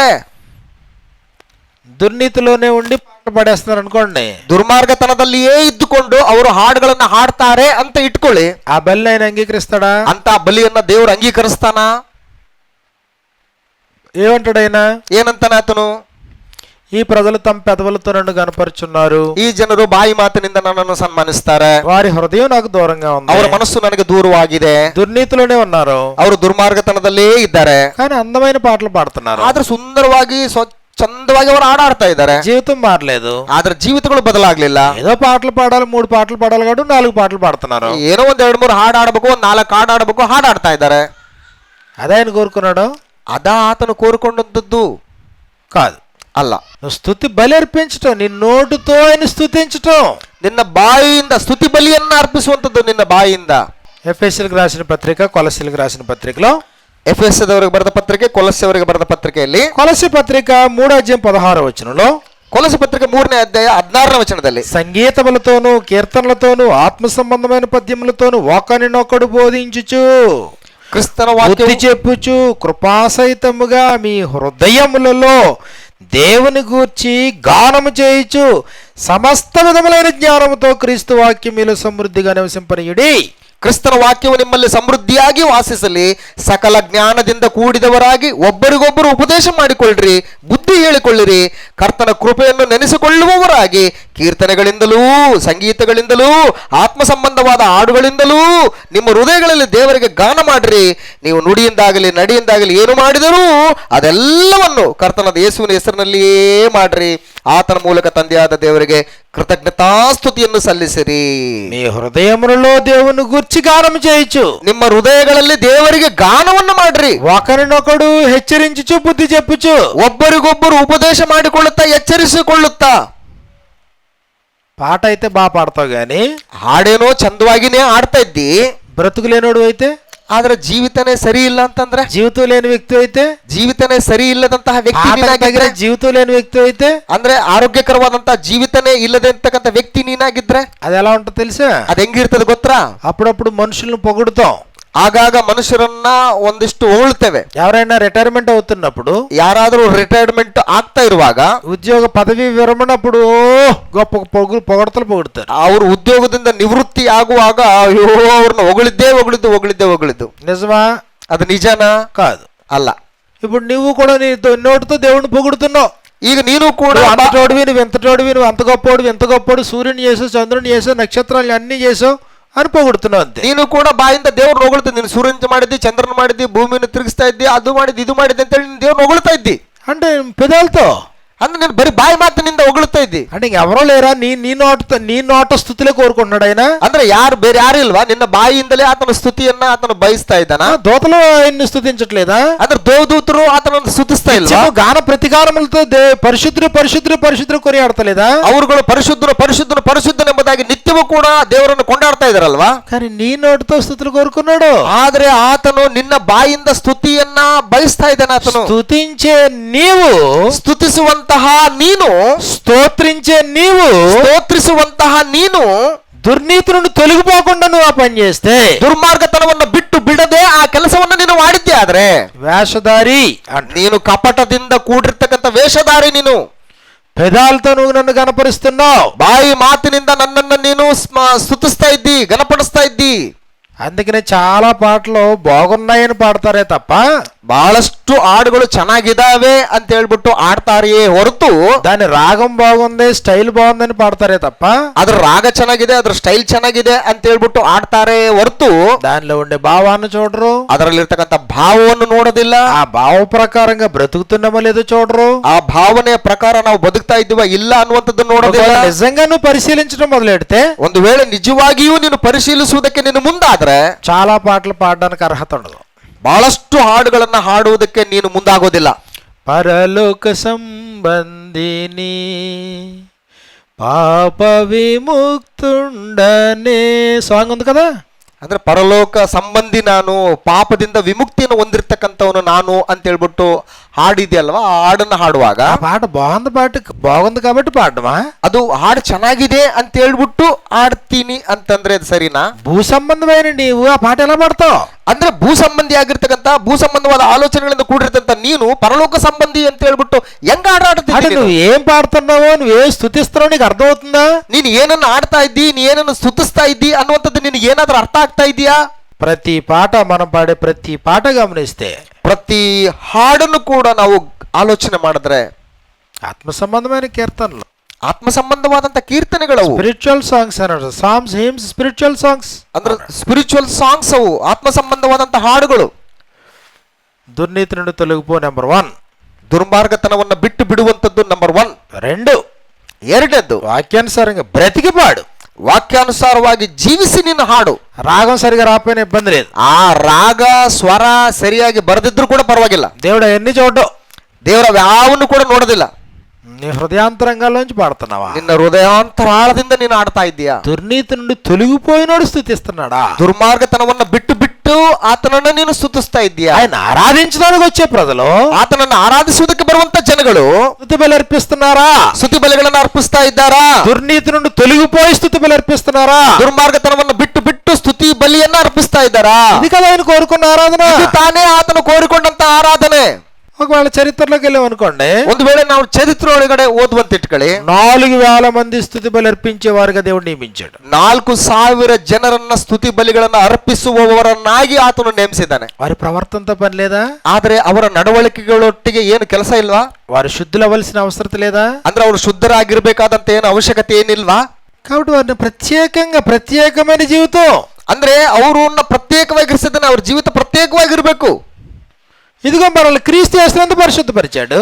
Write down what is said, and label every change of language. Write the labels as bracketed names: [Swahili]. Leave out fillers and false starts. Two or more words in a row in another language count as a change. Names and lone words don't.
[Telugu] దుర్నీతిలోనే ఉండి పాట పాడేస్తున్నారు అనుకోండి, [Kannada] ದುರ್ಮಾರ್ಗತನದಲ್ಲಿಯೇ ಇದ್ದುಕೊಂಡು ಅವರು ಹಾಡುಗಳನ್ನ ಹಾಡ್ತಾರೆ ಅಂತ ಇಟ್ಕೊಳ್ಳಿ. [Telugu] ఆ బలి ఆయన అంగీకరిస్తాడా? [Kannada] ಅಂತ ಬಲಿಯನ್ನ ದೇವರು ಅಂಗೀಕರಿಸ್ತಾನ? [Telugu] ఏమంటాడు ఆయన? [Kannada] ಏನಂತಾನೆ ಆತನು? [Telugu] ఈ ప్రజలు తమ పెదవులతో నన్ను కనపరుచున్నారు, [Kannada] ಈ ಜನರು ಬಾಯಿ ಮಾತಿನಿಂದ ನನ್ನನ್ನು ಸನ್ಮಾನಿಸ್ತಾರೆ, [Telugu] వారి హృదయం నాకు దూరంగా ఉంది, [Kannada] ಅವರ ಮನಸ್ಸು ನನಗೆ ದೂರವಾಗಿದೆ. [Telugu] దుర్నీతిలోనే ఉన్నారు, [Kannada] ಅವರು ದುರ್ಮಾರ್ಗತನದಲ್ಲೇ ಇದ್ದಾರೆ, [Telugu] కానీ అందమైన పాటలు పాడుతున్నారు. [Kannada] ಆದ್ರೆ ಸುಂದರವಾಗಿ ಚಂದವಾಗಿ ಅವರು ಹಾಡಾಡ್ತಾ ಇದ್ದಾರೆ. [Telugu] జీవితం మారలేదు, [Kannada] ಆದ್ರೆ ಜೀವಿತಗಳು ಬದಲಾಗ್ಲಿಲ್ಲ. [Telugu] ఏదో పాటలు పాడాలి, 3 పాటలు పాడాలి కాబట్టి 4 పాటలు పాడుతున్నారు. [Kannada] ಏನೋ ಒಂದ್ 2-3 ಹಾಡು ಆಡ್ಬೇಕು, 1 4 ಹಾಡು ಆಡ್ಬೇಕು, ಹಾಡಾಡ್ತಾ ಇದ್ದಾರೆ. [Telugu] అదే ఆయన కోరుకున్నాడు? [Kannada] ಅದಾ ಆತನು ಕೋರಿಕೊಂಡದ್ದು [Telugu] కాదు. [Kannada] ಅಲ್ಲ. [Telugu] నువ్వు స్తుతి బలి అర్పించటం, నీ నోటితో ఆయన స్తుతించటం, [Kannada] ನಿನ್ನ ಬಾಯಿಯಿಂದ ಸ್ತುತಿ ಬಲಿಯನ್ನ ಅರ್ಪಿಸುವಂತದ್ದು ನಿನ್ನ ಬಾಯಿಯಿಂದ. [Telugu] ఎఫెసీయులకు రాసిన పత్రిక, కొలస్సీయులకు రాసిన పత్రికలో, [Kannada] ಎಫೆಸದವರಿಗೆ ಬರೆದ ಪತ್ರಿಕೆ, ಕೊಲಸ್ಸೆಯವರಿಗೆ ಬರೆದ ಪತ್ರಿಕೆಯಲ್ಲಿ, [Telugu] కొలస్సీ పత్రిక 3:16 [Kannada] ಕೊಲಸ್ಸೆ ಪತ್ರಿಕೆ 3ನೇ ಅಧ್ಯಾಯ 16ನೇ ವಚನದಲ್ಲಿ, [Telugu] సంగీతములతోనూ కీర్తనలతోనూ ఆత్మ సంబంధమైన పద్యములతోనూ ఒకరినొకడు బోధించుచు, [Kannada] ಕ್ರಿಸ್ತನ [Telugu] బుద్ధి [Kannada] ವಾಕ್ಯ [Telugu] చెప్పుచు కృపాసహితముగా మీ హృదయములలో దేవుని గూర్చి గానము చేయుచు సమస్త విధములైన జ్ఞానముతో క్రీస్తు వాక్యం మీలో సమృద్ధిగా నివసింపనీయుడి. [Kannada] ಕ್ರಿಸ್ತನ ವಾಕ್ಯವು ನಿಮ್ಮಲ್ಲಿ ಸಮೃದ್ಧಿಯಾಗಿ ವಾಸಿಸಲಿ, ಸಕಲ ಜ್ಞಾನದಿಂದ ಕೂಡಿದವರಾಗಿ ಒಬ್ಬರಿಗೊಬ್ಬರು ಉಪದೇಶ ಮಾಡಿಕೊಳ್ಳ್ರಿ, ಬುದ್ಧಿ ಹೇಳಿಕೊಳ್ಳಿರಿ, ಕರ್ತನ ಕೃಪೆಯನ್ನು ನೆನೆಸಿಕೊಳ್ಳುವವರಾಗಿ ಕೀರ್ತನೆಗಳಿಂದಲೂ ಸಂಗೀತಗಳಿಂದಲೂ ಆತ್ಮ ಸಂಬಂಧವಾದ ಹಾಡುಗಳಿಂದಲೂ ನಿಮ್ಮ ಹೃದಯಗಳಲ್ಲಿ ದೇವರಿಗೆ ಗಾನ ಮಾಡ್ರಿ. ನೀವು ನುಡಿಯಿಂದಾಗಲಿ ನಡಿಯಿಂದಾಗಲಿ ಏನು ಮಾಡಿದರೂ ಅದೆಲ್ಲವನ್ನು ಕರ್ತನಾದ ಯೇಸುವಿನ ಹೆಸರಿನಲ್ಲಿಯೇ ಮಾಡ್ರಿ. ಆತನ ಮೂಲಕ ತಂದೆಯಾದ ದೇವರಿಗೆ ಕೃತಜ್ಞತಾಸ್ತುತಿಯನ್ನು ಸಲ್ಲಿಸಿರಿ. [Telugu] మీ హృదయములలో దేవుని గూర్చి గానము చేయొచ్చు, [Kannada] ನಿಮ್ಮ ಹೃದಯಗಳಲ್ಲಿ ದೇವರಿಗೆ ಗಾನವನ್ನು ಮಾಡ್ರಿ. [Telugu] ఒకరినొకడు హెచ్చరించుచు బుద్ధి చెప్పుచు, [Kannada] ಒಬ್ಬರಿಗೊಬ್ಬರು ಉಪದೇಶ ಮಾಡಿಕೊಳ್ಳುತ್ತಾ ಎಚ್ಚರಿಸಿಕೊಳ್ಳುತ್ತಾ. [Telugu] పాట అయితే బాగా పాడతావు గాని [Kannada] ಹಾಡೇನೋ ಚಂದವಾಗಿನೇ ಆಡ್ತಾ ಇದ್ದಿ, [Telugu] బ్రతుకు లేనోడు అయితే, [Kannada] ಆದ್ರೆ ಜೀವಿತನೇ ಸರಿ ಇಲ್ಲ ಅಂತಂದ್ರೆ, [Telugu] జీవితం లేని వ్యక్తి అయితే, [Kannada] ಜೀವಿತನೇ ಸರಿ ಇಲ್ಲದಂತಹ ವ್ಯಕ್ತಿ ನೀನಾಗಿದ್ರೆ, [Telugu] జీవితం లేని వ్యక్తి అయితే, [Kannada] ಅಂದ್ರೆ ಆರೋಗ್ಯಕರವಾದಂತಹ ಜೀವಿತನೇ ಇಲ್ಲದೆ ಅಂತಕ್ಕಂಥ ವ್ಯಕ್ತಿ ನೀನಾಗಿದ್ರೆ [Telugu] అది ఎలా ఉంటుందో తెలుసా? [Kannada] ಅದ್ ಹೆಂಗಿರ್ತದೆ ಗೊತ್ತಾ? [Telugu] అప్పుడప్పుడు మనుషులను పొగుడుతాం, [Kannada] ಆಗಾಗ ಮನುಷ್ಯರನ್ನ ಒಂದಿಷ್ಟು ಹೊಗಳ್ತೇವೆ. [Telugu] ఎవరైనా రిటైర్మెంట్ అవుతున్నప్పుడు, [Kannada] ಯಾರಾದ್ರೂ ರಿಟೈರ್ಮೆಂಟ್ ಆಗ್ತಾ ಇರುವಾಗ, [Telugu] ఉద్యోగ పదవి విరమణప్పుడు గొప్ప పొగడతలు పొగుడుతారు. [Kannada] ಅವರು ಉದ್ಯೋಗದಿಂದ ನಿವೃತ್ತಿ ಆಗುವಾಗ ಅಯ್ಯೋ ಅವ್ರನ್ನ ಹೊಗಳಿದ್ದು. [Telugu] నిజమా? [Kannada] ಅದು ನಿಜನಾ? [Telugu] కాదు. [Kannada] ಅಲ್ಲ. [Telugu] ఇప్పుడు నువ్వు కూడా నీ నోటితో దేవుడిని పొగుడుతున్నావు. [Kannada] ಈಗ ನೀನು ಕೂಡ [Telugu] అంతటోడివి, నువ్వు ఎంతటోడివి, నువ్వు అంత గొప్పోడు, ఎంత గొప్పోడు, సూర్యుని చేసావు, చంద్రుని చేసావు, నక్షత్రాలు అన్ని చేసావు అని పొగుడుతున్నావు అంతే. [Kannada] ನೀನು ಕೂಡ ಬಾಯಿಂದ ದೇವ್ರನ್ನ ಹೊಗಳ್ತಾ, ನೀನು ಸೂರ್ಯನ ಮಾಡಿದ್ದಿ, ಚಂದ್ರನ ಮಾಡಿದ್ದಿ, ಭೂಮಿಯನ್ನು ತಿರುಗಿಸ್ತಾ ಇದ್ದಿ, ಅದು ಮಾಡಿದ್ದಿ, ಇದು ಮಾಡಿದ್ದಿ ಅಂತೇಳಿ ನೀನು ದೇವ್ರನ್ನ ಹೊಗಳ್ತಾ ಇದ್ದಿ. [Telugu] అంటే పెదాలతో, [Kannada] ಅಂದ್ರೆ ನೀನು ಬರೀ ಬಾಯಿ ಮಾತಿನಿಂದ ಹೊಗಳ್ತಾ ಇದ್ದಿ. [Telugu] అంటే ఎవరో లేరా? నీ నోట స్థుతులే కోరుకుంటున్నాడు ఆయన. [Kannada] ಅಂದ್ರೆ ಬೇರೆ ಯಾರು ಇಲ್ವಾ? ನಿನ್ನ ಬಾಯಿಯಿಂದಲೇ ಆತನ ಸ್ತುತಿಯನ್ನ ಆತನು ಬಯಸ್ತಾ ಇದ್ದಾನ. [Telugu] దూతలు ఆయన్ని స్తుతించట్లేదా? [Kannada] ಅಂದ್ರೆ ದೇವದೂತರು ಆತನನ್ನು ಸ್ತುತಿಸ್ತಾ ಇಲ್ವಾ? [Telugu] గాన ప్రతికారములతో పరిశుద్ధుడు పరిశుద్ధుడు పరిశుద్ధుడు కొనియాడతలేదా? [Kannada] ಅವರುಗಳು ಪರಿಶುದ್ಧನೆಂಬುದಾಗಿ ನಿತ್ಯವೂ ಕೂಡ ದೇವರನ್ನು ಕೊಂಡಾಡ್ತಾ ಇದಾರಲ್ವಾ? [Telugu] కానీ నీ నోటితో స్థుతులు కోరుకున్నాడు. [Kannada] ಆದ್ರೆ ಆತನು ನಿನ್ನ ಬಾಯಿಂದ ಸ್ತುತಿಯನ್ನ ಬಯಸ್ತಾ ಇದ್ದಾನೆ. ಆತನು [Telugu] స్తుతించే నీవు, [Kannada] ಸ್ತುತಿಸುವಂತಹ ನೀನು [Telugu] స్తోత్రించే నీవు [Kannada] ಸ್ತೋತ್ರಿಸುವಂತಹ ನೀನು [Telugu] దుర్నీతి నుండి తొలగిపోకుండా నువ్వు ఆ పని చేస్తే, [Kannada] ದುರ್ಮಾರ್ಗತನವನ್ನು ಬಿಟ್ಟು ಬಿಡದೆ ಆ ಕೆಲಸವನ್ನು ನೀನು ಮಾಡಿದ್ದೆ ಆದ್ರೆ [Telugu] వేషధారి [Kannada] ನೀನು ಕಪಟದಿಂದ ಕೂಡಿರ್ತಕ್ಕಂಥ ವೇಷಧಾರಿ. ನೀನು [Telugu] పెదాలతో నువ్వు నన్ను కనపరుస్తున్నావు, [Kannada] ಬಾಯಿ ಮಾತಿನಿಂದ ನನ್ನನ್ನು ನೀನು ಸ್ತುತಿಸ್ತಾ ಇದ್ದಿ, ಘನಪಡಿಸ್ತಾ ಇದ್ದಿ. [Telugu] అందుకనే చాలా పాటలు బాగున్నాయని పాడతారే తప్ప [Kannada] ಬಹಳಷ್ಟು ಹಾಡುಗಳು ಚೆನ್ನಾಗಿದಾವೆ ಅಂತ ಹೇಳ್ಬಿಟ್ಟು ಆಡ್ತಾರೆಯೇ ಹೊರತು [Telugu] దాని రాగం బాగుంది, స్టైల్ బాగుందని పాడతారే తప్ప [Kannada] ಅದ್ರ ರಾಗ ಚೆನ್ನಾಗಿದೆ, ಅದ್ರ ಸ್ಟೈಲ್ ಚೆನ್ನಾಗಿದೆ ಅಂತ ಹೇಳ್ಬಿಟ್ಟು ಆಡ್ತಾರೆ ಹೊರತು [Telugu] దానిలో ఉండే భావాన్ని చూడరు, [Kannada] ಅದರಲ್ಲಿರ್ತಕ್ಕಂಥ ಭಾವವನ್ನು ನೋಡೋದಿಲ್ಲ. [Telugu] ఆ భావ ప్రకారంగా బ్రతుకుతున్నామో లేదో చూడరు, [Kannada] ಆ ಭಾವನೆಯ ಪ್ರಕಾರ ನಾವು ಬದುಕ್ತಾ ಇದ್ದೀವ ಇಲ್ಲ ಅನ್ನುವಂಥದ್ದು ನೋಡೋದಿಲ್ಲ. [Telugu] నిజంగా నువ్వు పరిశీలించడం మొదలెడితే, [Kannada] ಒಂದು ವೇಳೆ ನಿಜವಾಗಿಯೂ ನೀನು ಪರಿಶೀಲಿಸುವುದಕ್ಕೆ ನೀನು ಮುಂದಾದ್ರೆ [Telugu] చాలా పాటలు పాడడానికి అర్హత ఉండదు, [Kannada] ಬಹಳಷ್ಟು ಹಾಡುಗಳನ್ನ ಹಾಡುವುದಕ್ಕೆ ನೀನು ಮುಂದಾಗೋದಿಲ್ಲ. [Telugu] పరలోక సంబంధిని పాప విముక్తుండనే సాంగ్ ఉంది కదా, [Kannada] ಅಂದ್ರೆ ಪರಲೋಕ ಸಂಬಂಧಿ ನಾನು, ಪಾಪದಿಂದ ವಿಮುಕ್ತಿಯನ್ನು ಹೊಂದಿರತಕ್ಕಂಥವನು ನಾನು ಅಂತ ಹೇಳ್ಬಿಟ್ಟು ಹಾಡಿದೆಯಲ್ವಾ, ಆ ಹಾಡನ್ನ ಹಾಡುವಾಗ [Telugu] ఆ పాట బాగుంది కాబట్టి పాడమా, [Kannada] ಅದು ಹಾಡು ಚೆನ್ನಾಗಿದೆ ಅಂತ ಹೇಳ್ಬಿಟ್ಟು ಹಾಡ್ತೀನಿ ಅಂತಂದ್ರೆ ಅದು ಸರಿನಾ? [Telugu] భూ సంబంధమైన నీవు ఆ పాట ఎలా పాడతావు? [Kannada] ಅಂದ್ರೆ ಭೂ ಸಂಬಂಧಿ ಆಗಿರ್ತಕ್ಕಂಥ ಭೂ ಸಂಬಂಧವಾದ ಆಲೋಚನೆಗಳಿಂದ ಕೂಡಿರ್ತಂತ ನೀನು ಪರಲೋಕ ಸಂಬಂಧಿ ಅಂತ ಹೇಳ್ಬಿಟ್ಟು ಹೆಂಗ [Telugu] అంటే [Kannada] ಹಾಡಾಡ್ತೀನಿ? [Telugu] నువ్వు ఏం పాడుతున్నావో, నువ్వేం స్తుతిస్తున్నావో నీకు అర్థమవుతుందా? [Kannada] ನೀನು ಏನನ್ನ ಆಡ್ತಾ ಇದ್ದಿ, ನೀ ಏನನ್ನು ಸ್ತುತಿಸ್ತಾ ಇದ್ದಿ ಅನ್ನುವಂಥದ್ದು ನಿನಗೆ ಏನಾದ್ರೂ ಅರ್ಥ ಆಗ್ತಾ ಇದೆಯಾ? [Telugu] ప్రతి పాట మనం పాడే ప్రతి పాట గమనిస్తే [Kannada] ಪ್ರತಿ ಹಾಡನ್ನು ಕೂಡ ನಾವು ಆಲೋಚನೆ ಮಾಡಿದ್ರೆ [Telugu] ఆత్మ సంబంధమైన కీర్తనలు, [Kannada] ಆತ್ಮ ಸಂಬಂಧವಾದಂತ ಕೀರ್ತನೆಗಳವು, [English] spiritual songs [Telugu] అన్నారు, [English] psalms, hymns, spiritual songs. [Kannada] ಅಂದ್ರೆ [English] spiritual songs [Kannada] ಅವು, ಆತ್ಮ ಸಂಬಂಧವಾದಂತ ಹಾಡುಗಳು. [Telugu] దుర్నీతి నుండి తొలగిపో నెంబర్ 1, [Kannada] ದುರ್ಮಾರ್ಗತನವನ್ನು ಬಿಟ್ಟು ಬಿಡುವಂತದ್ದು ನಂಬರ್ 1. [Telugu] 2, [Kannada] ಎರಡನೇದ್ದು [Telugu] వాక్యానుసారంగా బ్రతికి పాడు, [Kannada] ವಾಕ್ಯಾನುಸಾರವಾಗಿ ಜೀವಿಸಿ ನೀನು ಹಾಡು. [Telugu] రాగం సరిగా రాకపోయినా ఇబ్బంది లేదు, [Kannada] ಆ ರಾಗ ಸ್ವರ ಸರಿಯಾಗಿ ಬರೆದಿದ್ರು ಕೂಡ ಪರವಾಗಿಲ್ಲ. [Telugu] దేవుడు అవన్నీ చూడడం, [Kannada] ದೇವರ ಯಾವನ್ನು ಕೂಡ ನೋಡೋದಿಲ್ಲ. [Telugu] నీ హృదయాంతరంగాల్లోంచి పాడుతున్నావా? [Kannada] ನಿನ್ನ ಹೃದಯಾಂತರಾಳದಿಂದ ನೀನು ಆಡ್ತಾ ಇದ್ದೀಯಾ? [Telugu] దుర్నీతి నుండి తొలగిపోయినోడు స్తుతిస్తున్నాడా? [Kannada] ದುರ್ಮಾರ್ಗತನವನ್ನು ಬಿಟ್ಟು ಬಿಟ್ಟು ಆತನನ್ನು ನೀನು ಸ್ತುತಿಸ್ತಾ ಇದ್ದೀಯಾ? [Telugu] ఆయన ఆరాధించడానికి వచ్చే ప్రజలు [Kannada] ಆತನನ್ನು ಆರಾಧಿಸುವುದಕ್ಕೆ ಬರುವಂತ ಜನಗಳು [Telugu] స్తుతి బలి అర్పిస్తున్నారా? [Kannada] ಸ್ತುತಿ ಬಲಿಗಳನ್ನು ಅರ್ಪಿಸ್ತಾ ಇದ್ದಾರಾ? [Telugu] దుర్నీతి నుండి తొలగిపోయి స్తుతి బలి అర్పిస్తున్నారా? [Kannada] ದುರ್ಮಾರ್ಗತನವನ್ನು ಬಿಟ್ಟು ಬಿಟ್ಟು ಸ್ತುತಿ ಬಲಿಯನ್ನ ಅರ್ಪಿಸ್ತಾ ಇದ್ದಾರಾ? [Telugu] ఇది కదా ఆయన కోరుకున్న ఆరాధన. [Kannada] ಇದು ತಾನೇ ಆತನು ಕೋರಿಕೊಂಡಂತ ಆರಾಧನೆ. [Telugu] ఒకవేళ చరిత్రలోకి వెళ్ళామనుకోండి, [Kannada] ಒಂದು ವೇಳೆ ನಾವು ಚರಿತ್ರ ಒಳಗಡೆ ಓದುವಂತ ಇಟ್ಕೊಳ್ಳಿ, [Telugu] 4000 మంది స్తుతి బలి అర్పించేవారుగా దేవుడు నియమించాడు. [Kannada] 4000 ಜನರನ್ನ ಸ್ತುತಿ ಬಲಿಗಳನ್ನು ಅರ್ಪಿಸುವವರನ್ನಾಗಿ ಆತನು ನೇಮಿಸಿದ್ದಾನೆ. [Telugu] వారి ప్రవర్తనతో పని లేదా? [Kannada] ಆದ್ರೆ ಅವರ ನಡವಳಿಕೆಗಳೊಟ್ಟಿಗೆ ಏನು ಕೆಲಸ ಇಲ್ವಾ? [Telugu] వారు శుద్ధులు అవ్వాల్సిన అవసరం లేదా? [Kannada] ಅಂದ್ರೆ ಅವರು ಶುದ್ಧರಾಗಿರ್ಬೇಕಾದಂತ ಏನು ಅವಶ್ಯಕತೆ ಏನಿಲ್ವಾ? [Telugu] కాబట్టి వారిని ప్రత్యేకమైన జీవితం, [Kannada] ಅಂದ್ರೆ ಅವರನ್ನ ಪ್ರತ್ಯೇಕವಾಗಿರಿಸಿದ್ದಾನೆ. ಅವ್ರ ಜೀವಿತ ಪ್ರತ್ಯೇಕವಾಗಿರ್ಬೇಕು. [Telugu] ఇదిగో మనల్ని క్రీస్తు యేసునందు పరిశుద్ధపరిచాడు,